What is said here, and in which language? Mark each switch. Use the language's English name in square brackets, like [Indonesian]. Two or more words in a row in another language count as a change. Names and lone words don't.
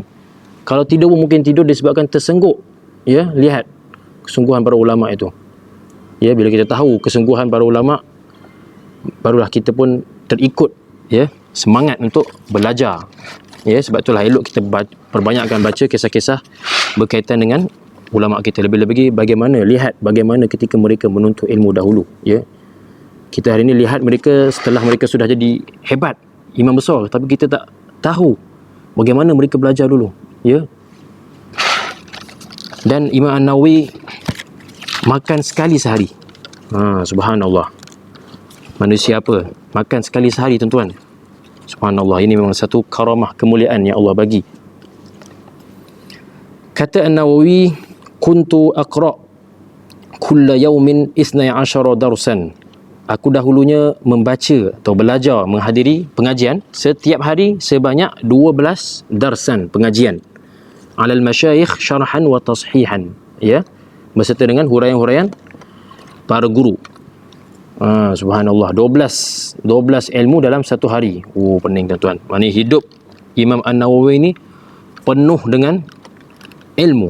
[Malay] Kalau tidur mungkin tidur disebabkan tersengguk. Ya, lihat kesungguhan para ulama itu. Ya, bila kita tahu kesungguhan para ulama, barulah kita pun terikut, ya, semangat untuk belajar. Ya, sebab itulah elok kita perbanyakkan baca kisah-kisah berkaitan dengan ulama kita. Lebih-lebih bagaimana, lihat bagaimana ketika mereka menuntut ilmu dahulu. Ya, kita hari ini lihat mereka setelah mereka sudah jadi hebat, imam besar, tapi kita tak tahu bagaimana mereka belajar dulu. Ya, dan Imam An-Nawawi makan sekali sehari. Subhanallah. Manusia apa? Makan sekali sehari tuan-tuan. Subhanallah. Ini memang satu karamah, kemuliaan yang Allah bagi. [Arabic] Kata An-Nawawi, كنت أقرأ كل يوم 12 درسا. [Malay] Aku dahulunya membaca atau belajar, menghadiri pengajian setiap hari sebanyak 12 darsan pengajian. [Arabic] على المشايخ شرحا وتصحيحا. [Malay] Ya, beserta dengan huraian-huraian para guru. Subhanallah, 12 ilmu dalam satu hari. Pening tuan-tuan. Maknanya hidup Imam An-Nawawi ini penuh dengan ilmu.